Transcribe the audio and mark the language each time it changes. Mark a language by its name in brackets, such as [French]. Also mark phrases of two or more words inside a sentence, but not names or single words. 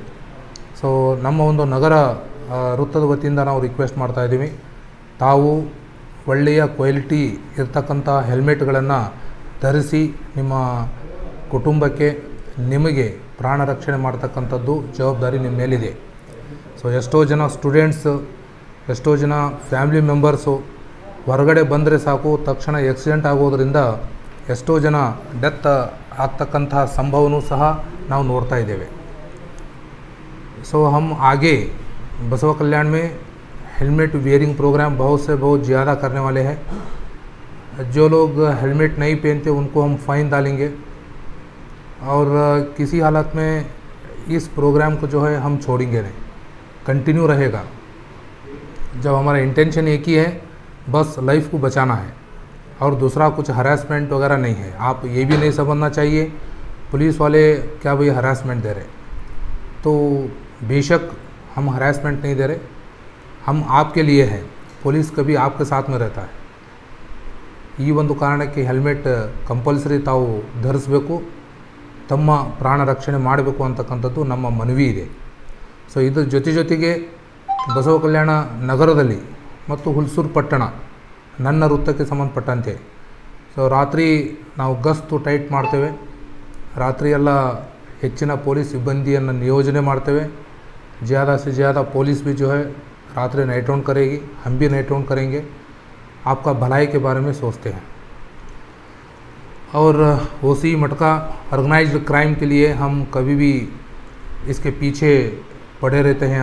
[Kannada] ಸೊ ನಮ್ಮ ಒಂದು ನಗರ ವೃತ್ತದ ವತಿಯಿಂದ ನಾವು ರಿಕ್ವೆಸ್ಟ್ ಮಾಡ್ತಾಯಿದ್ದೀವಿ, ತಾವು ಒಳ್ಳೆಯ ಕ್ವಾಲಿಟಿ ಇರ್ತಕ್ಕಂಥ ಹೆಲ್ಮೆಟ್ಗಳನ್ನು ಧರಿಸಿ ನಿಮ್ಮ ಕುಟುಂಬಕ್ಕೆ, ನಿಮಗೆ ಪ್ರಾಣ ರಕ್ಷಣೆ ಮಾಡ್ತಕ್ಕಂಥದ್ದು ಜವಾಬ್ದಾರಿ ನಿಮ್ಮ ಮೇಲಿದೆ. ಸೊ ಎಷ್ಟೋ ಜನ ಸ್ಟೂಡೆಂಟ್ಸ್, ಎಷ್ಟೋ ಜನ [English] family members [Kannada] ಹೊರಗಡೆ ಬಂದರೆ ಸಾಕು ತಕ್ಷಣ ಆಕ್ಸಿಡೆಂಟ್ ಆಗೋದರಿಂದ ಎಷ್ಟೋ ಜನ ಡೆತ್ ಆಗ್ತಕ್ಕಂಥ ಸಂಭವನೂ ಸಹ ನಾವು ನೋಡ್ತಾ ಇದ್ದೇವೆ. [Hindi] सो हम आगे बसवा कल्याण में [English] helmet wearing program [Hindi] बहुत से बहुत ज़्यादा करने वाले हैं. जो लोग हेलमेट नहीं पहनते उनको हम फ़ाइन डालेंगे और किसी हालत में इस प्रोग्राम को जो है हम छोड़ेंगे नहीं, कंटिन्यू रहेगा. जब हमारा इंटेंशन एक ही है, बस लाइफ को बचाना है और दूसरा कुछ हरासमेंट वगैरह नहीं है. आप ये भी नहीं समझना चाहिए पुलिस वाले क्या भाई हरासमेंट दे रहे. तो बेशक हम हरासमेंट नहीं दे रहे, हम आपके लिए हैं. पुलिस कभी आपके साथ में रहता है. [Kannada] ಈ ಒಂದು ಕಾರಣಕ್ಕೆ [English] helmet compulsory [Kannada] ತಾವು ಧರಿಸಬೇಕು, ತಮ್ಮ ಪ್ರಾಣ ರಕ್ಷಣೆ ಮಾಡಬೇಕು ಅಂತಕ್ಕಂಥದ್ದು ನಮ್ಮ ಮನವಿ ಇದೆ. ಸೊ ಇದ್ರ ಜೊತೆಗೆ ಬಸವ ಕಲ್ಯಾಣ ನಗರದಲ್ಲಿ ಮತ್ತು ಹುಲ್ಸೂರು ಪಟ್ಟಣ ನನ್ನ ವೃತ್ತಕ್ಕೆ ಸಂಬಂಧಪಟ್ಟಂತೆ ಸೊ ರಾತ್ರಿ ನಾವು ಗಸ್ತು ಟೈಟ್ ಮಾಡ್ತೇವೆ. ರಾತ್ರಿ ಎಲ್ಲ ಹೆಚ್ಚಿನ ಪೊಲೀಸ್ ಸಿಬ್ಬಂದಿಯನ್ನು ನಿಯೋಜನೆ ಮಾಡ್ತೇವೆ. [Hindi] ज़्यादा से ज़्यादा पुलिस भी जो है रात्रि [English] night round [Hindi] करेगी, हम भी [English] night round [Hindi] करेंगे. आपका भलाई के बारे में सोचते हैं. और ओसी मटका [English] organized crime [Hindi] के लिए हम कभी भी इसके पीछे पड़े रहते हैं.